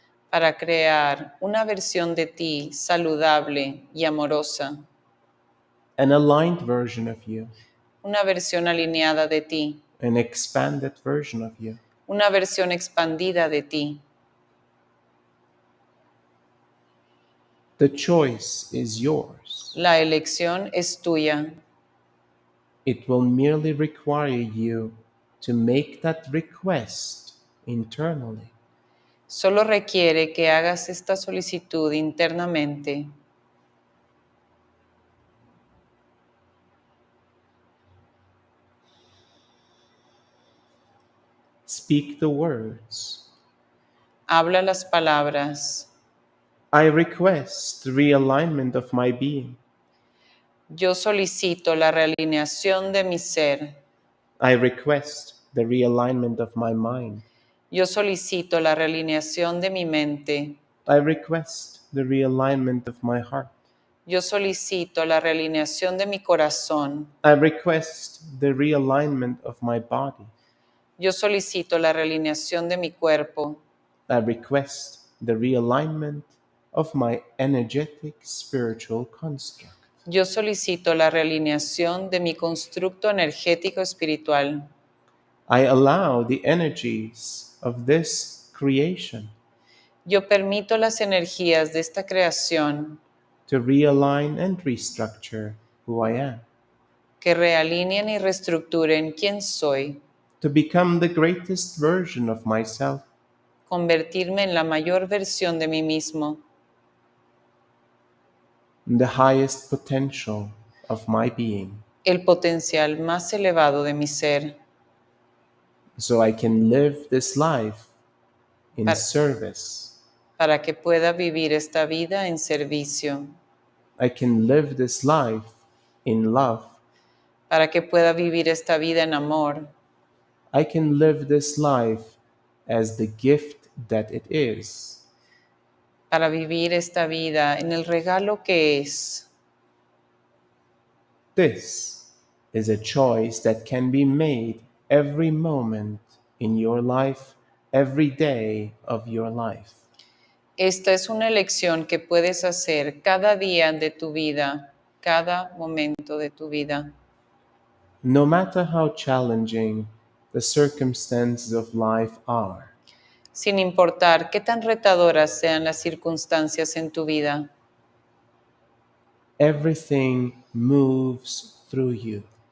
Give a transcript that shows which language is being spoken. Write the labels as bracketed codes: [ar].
[es] para crear una versión de ti saludable y amorosa, [en] an aligned version of you, [es] una versión alineada de ti, [en] an expanded version of you? [es] una versión expandida de ti. [en] The choice is yours. [es] La elección es tuya. [en] It will merely require you to make that request internally. [es] Solo requiere que hagas esta solicitud internamente. [en] Speak the words. [es] Habla las palabras. [en] I request the realignment of my being. [es] Yo solicito la realineación de mi ser. [en] I request the realignment of my mind. [es] Yo solicito la realineación de mi mente. [en] I request the realignment of my heart. [es] Yo solicito la realineación de mi corazón. [en] I request the realignment of my body. [es] Yo solicito la realineación de mi cuerpo. [en] I request the realignment of my energetic spiritual construct. [es] Yo solicito la realineación de mi constructo energético espiritual. [en] I allow the energies of this creation [es] Yo permito las energías de esta creación [en] to realign and restructure who I am, [es] que realineen y reestructuren quién soy, [en] to become the greatest version of myself, [es] convertirme en la mayor versión de mí mismo, [en] the highest potential of my being, [es] el potencial más elevado de mi ser, [en] so I can live this life in [es] Par- [en] service. [es] para que pueda vivir esta vida en servicio, [en] I can live this life in love. [es] para que pueda vivir esta vida en amor, [en] I can live this life as the gift that it is. [es] para vivir esta vida en el regalo que es. [en] This is a choice that can be made every moment in your life, every day of your life. [es] Esta es una elección que puedes hacer cada día de tu vida, cada momento de tu vida. [en] No matter how challenging the circumstances of life are, [es] Sin importar qué tan retadoras sean las circunstancias en tu vida, [en] everything moves through you,